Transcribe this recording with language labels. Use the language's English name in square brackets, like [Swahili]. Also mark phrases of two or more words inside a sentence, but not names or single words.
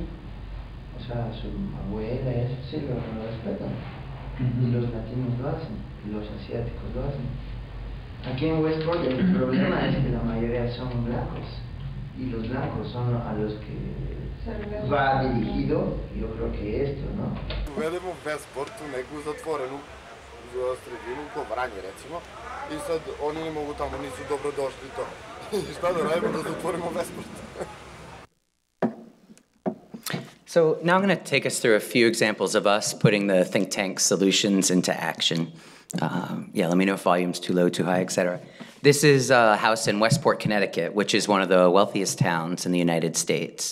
[Spanish] O sea, su abuela, eso sí lo respetan. Y los latinos lo hacen, y los asiáticos lo hacen. Aquí en Westport el problema es que la mayoría son blancos, y los blancos son a los que va dirigido, yo creo que esto, ¿no? [Serbian] Vedemo v Westportu neku zatvorenu sredinu ko Vranje recimo i sad oni ne mogu tamo, nisu dobrodošli to. I šta da radimo da zatvorimo Westport? [English] So now I'm going to take us through a few examples of us putting the think tank solutions into action. Yeah, let me know if volume's too low, too high, etc. This is a house in Westport, Connecticut, which is one of the wealthiest towns in the United States.